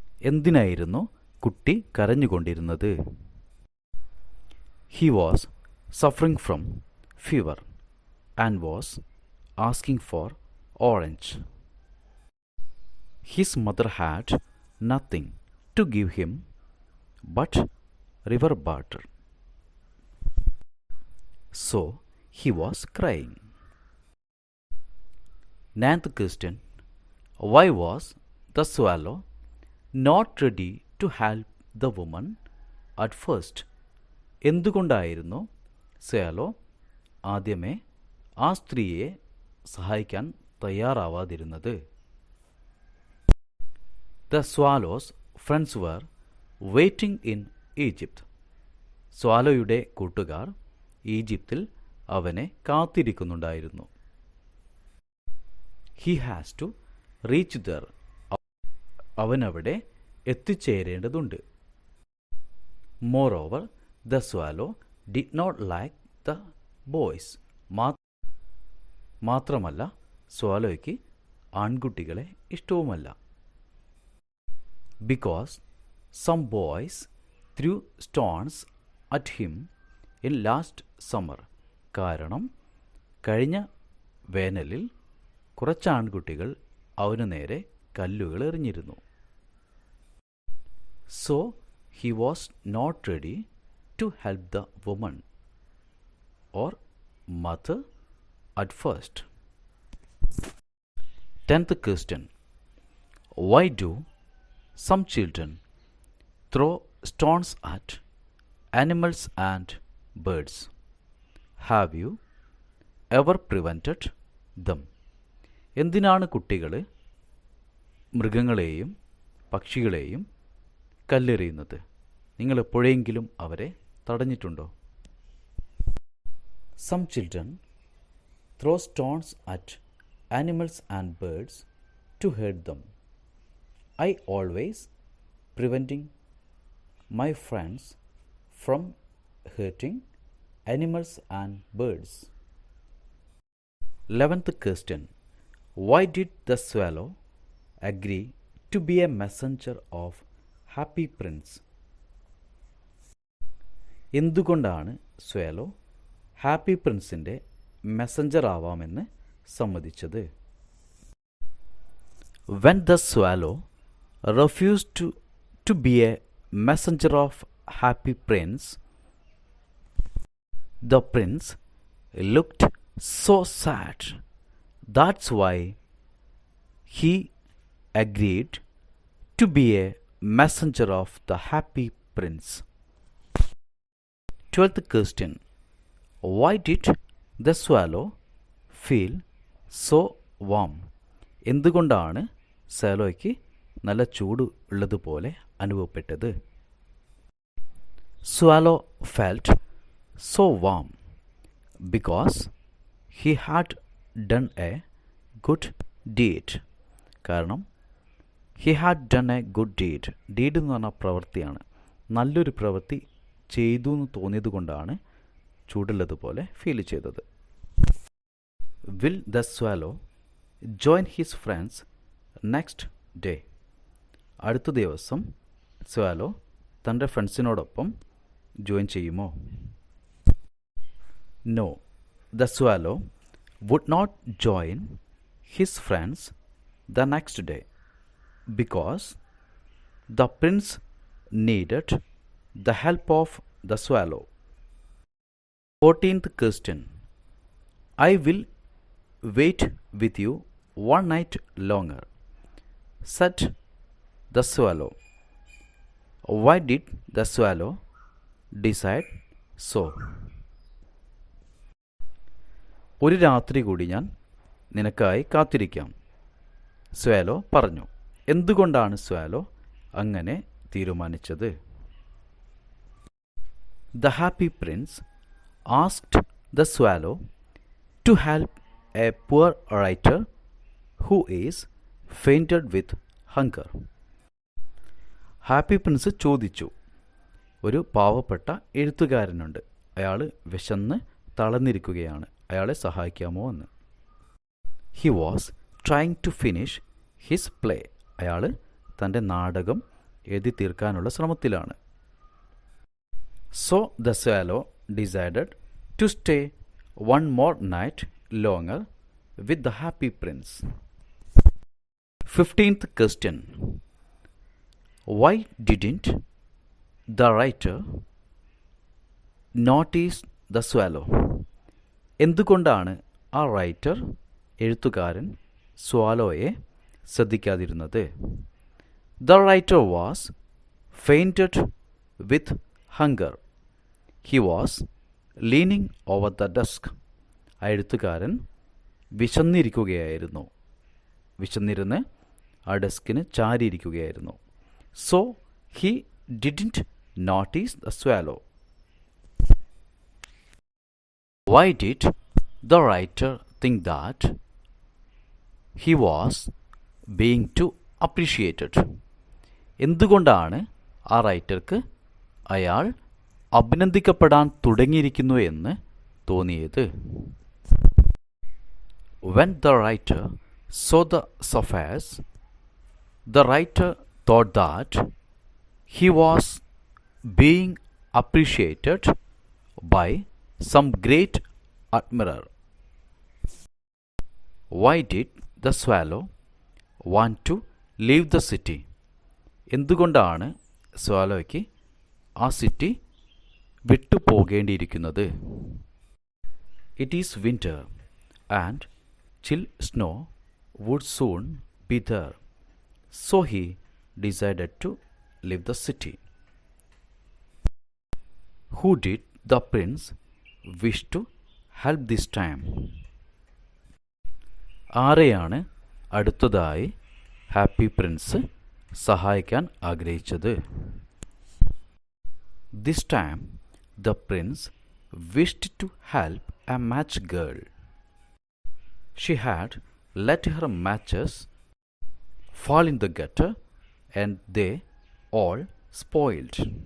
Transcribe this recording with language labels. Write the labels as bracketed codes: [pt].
[ml] എന്തിനായിരുന്നു കുട്ടി കരഞ്ഞുകൊണ്ടിരുന്നത്? [en] He was suffering from fever and was asking for orange. His mother had nothing to give him but river water. So he was crying. 9th question. Why was the swallow not ready to help the woman at first? [ml] എന്തുകൊണ്ടായിരുന്നു swallow ആദ്യമേ ആ സ്ത്രീയെ സഹായിക്കാൻ തയ്യാറാവാതിരുന്നത്? [en] The swallow's friends were waiting in Egypt. [ml] സ്വാലോയുടെ കൂട്ടുകാർ ഈജിപ്തിൽ അവനെ കാത്തിരിക്കുന്നുണ്ടായിരുന്നു. [en] He has to reach there. [ml] അവനവിടെ എത്തിച്ചേരേണ്ടതുണ്ട്. [en] Moreover, the swallow did not like the boys. [ml] മാത്രമല്ല സ്വാലോയ്ക്ക് ആൺകുട്ടികളെ ഇഷ്ടവുമല്ല. [en] Because some boys threw stones at him in last summer. [ml] കാരണം കഴിഞ്ഞ വേനലിൽ കുറച്ച് ആൺകുട്ടികൾ അവനു നേരെ കല്ലുകൾ എറിഞ്ഞിരുന്നു. [en] So he was not ready to help the woman or mother at first. 10th question. Why do some children throw stones at animals and birds? Have you ever prevented them? [ml] എന്തിനാണ് കുട്ടികൾ മൃഗങ്ങളെയും പക്ഷികളെയും കല്ലെറിയുന്നത്? നിങ്ങൾ എപ്പോഴെങ്കിലും അവരെ തടഞ്ഞിട്ടുണ്ടോ? [en] Some children throw stones at animals and birds to hurt them. I always preventing my friends from hurting animals and birds. 11th question. Why did the swallow agree to be a messenger of Happy Prince? [ml] എന്തുകൊണ്ടാണ് swallow happy പ്രിൻസിൻ്റെ Messenger ആവാമെന്ന് സമ്മതിച്ചത്? [en] When the swallow refused to be a messenger of Happy Prince, the prince looked so sad. That's why he agreed to be a messenger of the Happy Prince. 12th question. Why did the swallow feel so warm? [ml] എന്തുകൊണ്ടാണ് സാലോയ്ക്ക് നല്ല ചൂട് ഉള്ളതുപോലെ അനുഭവപ്പെട്ടത്? [en] Swallow felt so warm because he had done a good deed. [ml] കാരണം [en] he had done a good deed. [ml] Deed എന്ന് പറഞ്ഞാൽ പ്രവൃത്തിയാണ്. നല്ലൊരു പ്രവൃത്തി ചെയ്തു എന്ന് തോന്നിയത് കൊണ്ടാണ് ചൂടുള്ളതുപോലെ ഫീൽ ചെയ്തത്. [en] Will the swallow join his friends next day? [ml] അടുത്ത ദിവസം സ്വാലോ തൻ്റെ ഫ്രണ്ട്സിനോടൊപ്പം ജോയിൻ ചെയ്യുമോ? [en] No, the swallow would not join his friends the next day because the prince needed the help of the swallow. 14th question. I will wait with you one night longer, said the swallow. Why did the swallow decide so? [ml] ഒരു രാത്രി കൂടി ഞാൻ നിനക്കായി കാത്തിരിക്കാം, swallow പറഞ്ഞു. എന്തുകൊണ്ടാണ് swallow അങ്ങനെ തീരുമാനിച്ചത്? [en] The happy prince asked the swallow to help a poor writer who is fainted with hunger. [ml] Happy Prince ചോദിച്ചു, ഒരു പാവപ്പെട്ട എഴുത്തുകാരനുണ്ട്, അയാൾ വിശന്ന് തളർന്നിരിക്കുകയാണ്, അയാളെ സഹായിക്കാമോ എന്ന്. [en] He was trying to finish his play. [ml] അയാൾ തൻ്റെ നാടകം എഴുതി തീർക്കാനുള്ള ശ്രമത്തിലാണ്. [en] So the swallow decided to stay one more night longer with the happy prince. 15th question. Why didn't the writer notice the swallow? [ml] എന്തുകൊണ്ടാണ് ആ റൈറ്റർ, എഴുത്തുകാരൻ, സ്വാലോയെ ശ്രദ്ധിക്കാതിരുന്നത്? [en] The writer was fainted with hunger. He was leaning over the desk. [ml] ആ എഴുത്തുകാരൻ വിശന്നിരിക്കുകയായിരുന്നു, വിശന്നിരുന്ന് ആ ഡെസ്കിന് ചാരിയിരിക്കുകയായിരുന്നു. [en] So he didn't notice the swallow. Why did the writer think that he was being too appreciated? [ml] എന്തുകൊണ്ടാണ് ആ റൈറ്റർക്ക് അയാൾ അഭിനന്ദിക്കപ്പെടാൻ തുടങ്ങിയിരിക്കുന്നു എന്ന് തോന്നിയത്? [en] When the writer saw the sapphires, the writer thought that he was being appreciated by some great admirer. Why did the swallow want to leave the city? [ml] എന്തുകൊണ്ടാണ് സ്വാലോയ്ക്ക് ആ city വിട്ടു പോകേണ്ടിയിരിക്കുന്നത്? [en] It is winter and chill snow would soon be there, so he decided to leave the city. Who did the prince wish to help this time? [ml] ആരെയാണ് അടുത്തതായി happy Prince സഹായിക്കാൻ ആഗ്രഹിച്ചത്? [en] This time the prince wished to help a match girl. She had let her matches fall in the gutter and they all spoiled.